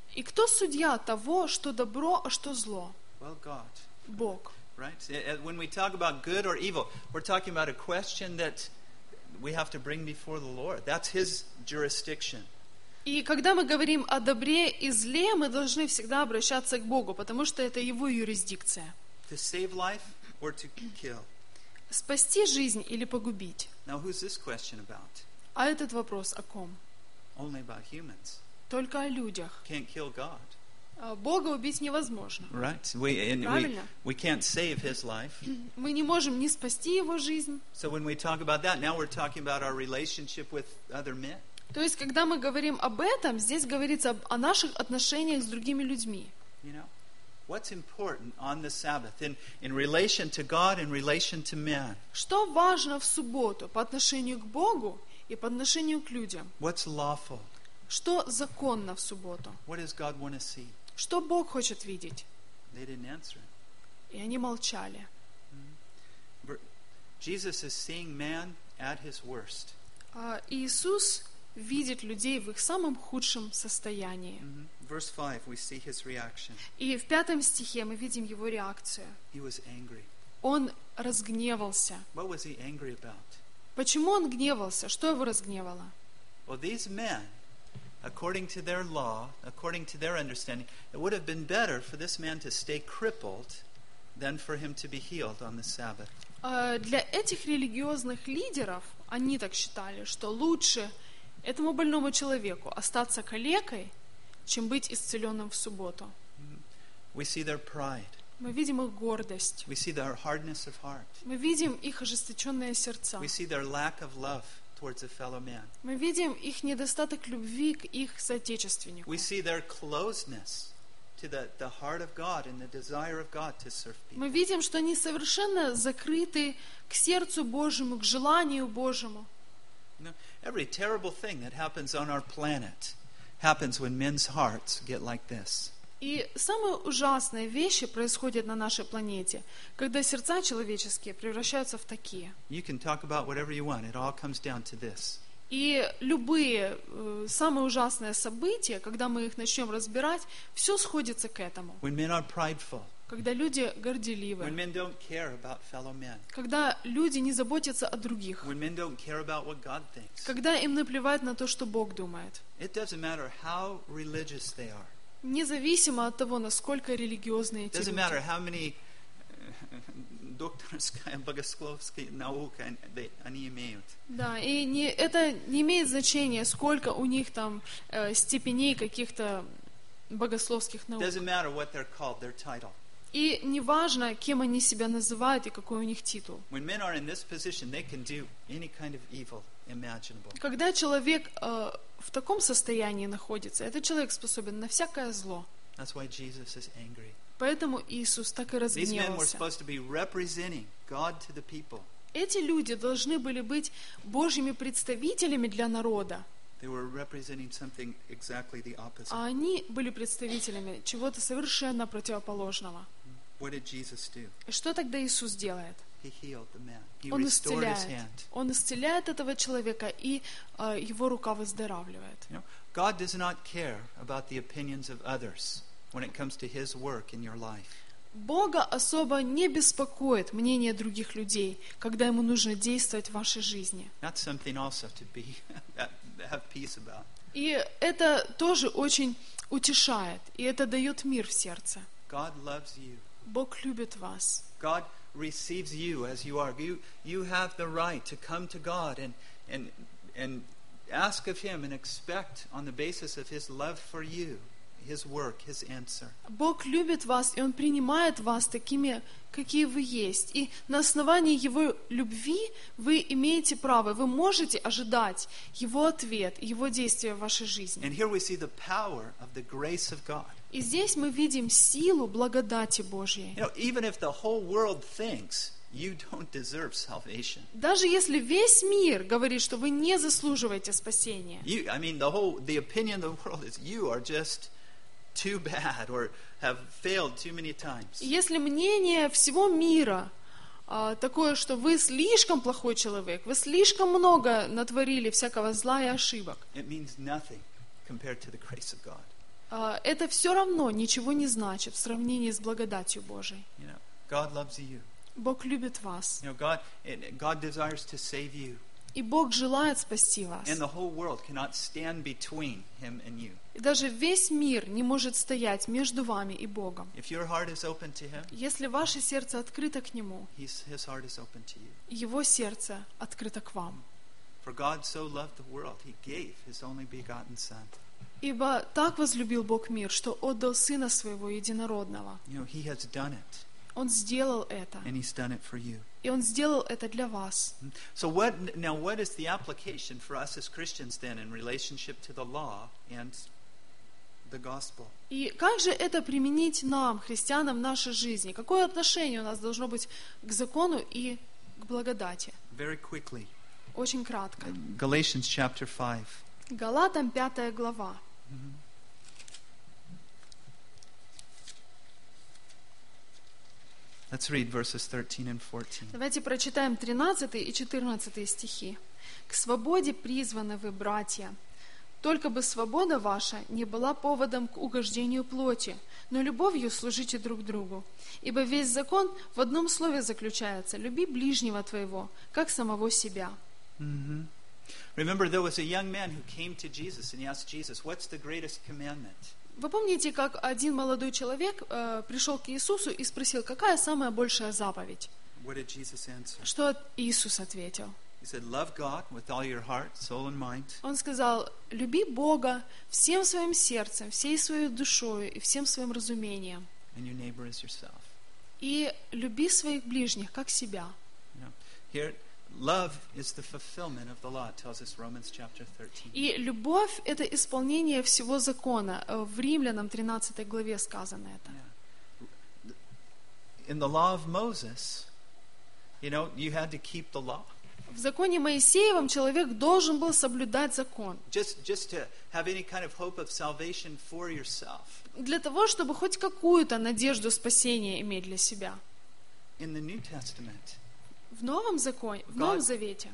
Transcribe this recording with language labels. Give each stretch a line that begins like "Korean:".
Russian: И кто судья того, что добро, а что зло?
English: Well, God.
Russian: Бог.
English: Right? When we talk about good or evil, we're talking about a question that we have to bring before the Lord. That's His jurisdiction.
Russian: И когда мы говорим о добре и зле, мы должны всегда обращаться к Богу, потому что это Его юрисдикция.
English: To save life or to kill.
Russian: Спасти жизнь или погубить.
English: Now, who's this question about?
Russian: А этот вопрос о ком?
English: Only about humans.
Russian: Только о людях.
English: Can't kill God.
Russian: Бога убить невозможно.
English: Right. We can't save his life.
Russian: Мы не можем не спасти его жизнь.
English: So when we talk about that, now we're talking about our relationship with other men.
Russian: То есть, когда мы говорим об этом, здесь говорится о наших отношениях с другими людьми.
English: You know, what's important on the Sabbath in relation to God, in relation to men?
Russian: Что важно в субботу по отношению к Богу и по отношению к людям?
English: What's lawful?
Russian: Что законно в субботу?
English: What does God want to see?
Russian: Что Бог хочет видеть?
English: They didn't answer.
Russian: И они молчали.
English: Jesus is seeing man at his worst.
Russian: Иисус видит людей в их самом худшем состоянии.
English: Verse 5, we see his reaction.
Russian: И в пятом стихе мы видим его реакцию.
English: He was angry.
Russian: Он разгневался.
English: What was he angry about?
Russian: Почему он гневался? Что его разгневало?
English: Well, these men, according to their law, according to their understanding, it would have been better for this man to stay crippled than for him to be healed on the Sabbath.
Russian: Для этих религиозных лидеров, они так считали, что лучше этому больному человеку остаться калекой, чем быть исцеленным в субботу.
English: We see their pride.
Russian: Мы видим их гордость.
English: We see their hardness of heart.
Russian: Мы видим их ожесточенные сердца.
English: We see their lack of love towards a fellow man.
Russian: Мы видим их недостаток любви к их соотечественнику.
English: We see their closeness to the heart of God and the desire of God to serve people.
Russian: Мы видим, что они совершенно закрыты к сердцу Божьему, к желанию Божьему.
English: Every terrible thing that happens on our planet happens when men's hearts get like this.
Russian: И самые ужасные вещи происходят на нашей планете, когда сердца человеческие превращаются в такие.
English: You can talk about whatever you want, it all comes down to this.
Russian: И любые самые ужасные события, когда мы их начнем разбирать, все сходится к этому.
English: When men are prideful.
Russian: Когда люди горделивы.
English: When men don't care about fellow men.
Russian: Когда люди не заботятся о других.
English: When men don't care about what God thinks.
Russian: Когда им наплевать на то, что Бог думает.
English: It doesn't matter how religious they are.
Russian: Независимо от того, насколько религиозны эти люди.
English: Doesn't matter how many
Russian: докторская, богословская наука они имеют. Да, и это не имеет значения, сколько у них там степеней каких-то богословских наук.
English: Doesn't matter what they're called, their title.
Russian: И не важно, кем они себя называют и какой у них титул.
English: When men are in this position, they can do any kind of evil imaginable.
Russian: Когда человек в таком состоянии находится, этот человек способен на всякое зло.
English: That's why Jesus is angry.
Russian: Поэтому Иисус так и разгневался.
English: These men were supposed to be representing God to the people.
Russian: Эти люди должны были быть Божьими представителями для народа.
English: They were representing something exactly the opposite.
Russian: А они были представителями чего-то совершенно противоположного.
English: What did Jesus do?
Russian: Что тогда Иисус делает?
English: He healed the man. He
Russian: Он
English: restored
Russian: исцеляет.
English: His hand.
Russian: Он исцеляет этого человека, и его рука выздоравливает.
English: You know, God does not care about the opinions of others when it comes to His work in your life.
Russian: Бога особо не беспокоит мнение других людей, когда ему нужно действовать в вашей жизни.
English: That's something also to be have peace about.
Russian: И это тоже очень утешает, и это дает мир в сердце.
English: God loves you.
Russian: Бог любит вас.
English: God receives you as you are. You have the right to come to God and ask of Him and expect on the basis of His love for you, His work, His answer.
Russian: Бог любит вас, и Он принимает вас такими, какие вы есть. И на основании Его любви вы имеете право, вы можете ожидать Его ответ, Его действия в вашей жизни.
English: And here we see the power of the grace of God.
Russian: И здесь мы видим силу благодати Божьей.
English: You know, even if the whole world thinks you don't deserve salvation.
Russian: Даже если весь мир говорит, что вы не заслуживаете спасения.
English: You, I mean, the opinion of the world is you are just too bad or have failed too many times.
Russian: Если мнение всего мира такое, что вы слишком плохой человек, вы слишком много натворили всякого зла и ошибок.
English: It means nothing compared to the grace of God.
Russian: Это все равно ничего не значит в сравнении с благодатью Божией.
English: You know, God loves you.
Russian: Бог любит вас.
English: You know, God desires to save you.
Russian: И Бог желает спасти вас.
English: And the whole world cannot stand between him and you.
Russian: И даже весь мир не может стоять между вами и Богом.
English: If your heart is open to him,
Russian: если ваше сердце открыто к Нему,
English: his heart is open to you.
Russian: Его сердце открыто к вам.
English: For God so loved the world, he gave his only begotten son.
Russian: Ибо так возлюбил Бог мир, что отдал Сына Своего Единородного.
English: You know, he has done it.
Russian: Он сделал это.
English: And he's done it for you.
Russian: И Он сделал это для вас.
English: So what, now what is the application for us as Christians then in relationship to the law and the gospel?
Russian: И как же это применить нам, христианам, в нашей жизни? Какое отношение у нас должно быть к закону и к благодати?
English: Very quickly.
Russian: Очень кратко.
English: Galatians chapter 5.
Russian: Галатам 5 глава.
English: Let's read verses 13 and 14.
Russian: Давайте прочитаем 13 и 14 стихи. «К свободе призваны вы, братья, только бы свобода ваша не была поводом к угождению плоти, но любовью служите друг другу. Ибо весь закон в одном слове заключается: люби ближнего твоего, как самого себя».
English: Remember, there was a young man who came to Jesus and he asked Jesus, what's the greatest commandment?
Russian: Вы помните, как один молодой человек пришел к Иисусу и спросил, какая самая большая заповедь?
English: What did Jesus answer?
Russian: Что Иисус ответил?
English: He said, love God with all your heart, soul and mind.
Russian: Он сказал, люби Бога всем своим сердцем, всей своей душой и всем своим разумением.
English: And your neighbor as yourself.
Russian: И люби своих ближних, как себя.
English: Here, love is the fulfillment of the law, tells us Romans chapter 13.
Russian: И любовь — это исполнение всего закона. В Римлянам 13 главе сказано это.
English: In the law of Moses, you know, you had to keep the law.
Russian: В законе Моисеевом человек должен был соблюдать закон.
English: Just to have any kind of hope of salvation for yourself.
Russian: Для того, чтобы хоть какую-то надежду спасения иметь для себя.
English: In the New Testament,
Russian: в Новом Законе, в Новом Завете,